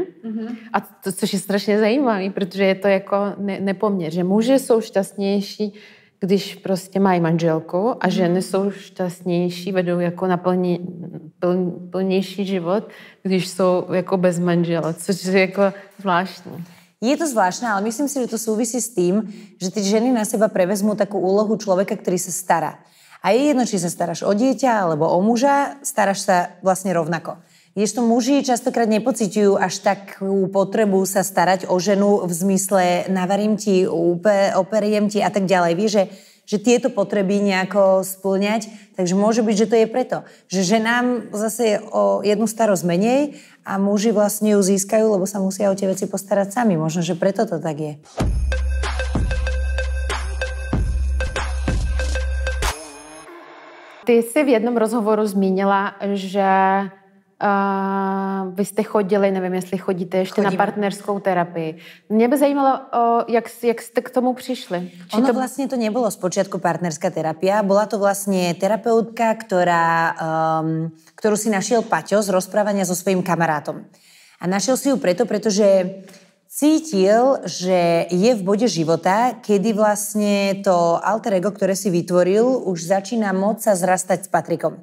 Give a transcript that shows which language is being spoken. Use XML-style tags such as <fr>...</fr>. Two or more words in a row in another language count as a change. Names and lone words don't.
<cs>A to, což je strašně zajímavý, protože je to jako nepoměr, že muži jsou šťastnější, když prostě mají manželku a ženy jsou šťastnější, vedou jako na plnější život, když jsou jako bez manžela, což je jako zvláštní.</cs> <sk>Je to zvláštne, ale myslím si, že to súvisí s tým, že tie ženy na seba prevezmú takú úlohu človeka, ktorý sa stará. A je jedno, či sa staráš o dieťa alebo o muža, staráš sa vlastne rovnako. Kdežto muži častokrát nepociťujú až takú potrebu sa starať o ženu v zmysle navarím ti, operiem ti a tak ďalej. Vieš, že tieto potreby nejako spĺňať. Takže môže byť, že to je preto. Že ženám zase je o jednu starosť menej a muži vlastne ju získajú, lebo sa musia o tie veci postarať sami. Možno, že preto to tak je.</sk> <cs>Ty jsi v jednom rozhovoru zmínila, že vy jste chodili, nevím, jestli chodíte ještě na partnerskou terapii. Mě by zajímalo, jak jste k tomu přišli.</cs> <sk>Ono vlastne to nebolo spočiatku partnerská terapia. Bola to vlastne terapeutka, ktorú si našiel Paťo z rozprávania so svojím kamarátom. A našiel si ju pretože cítil, že je v bode života, kedy vlastne to alter ego, ktoré si vytvoril, už začína môcť sa zrastať s Patrikom.</sk>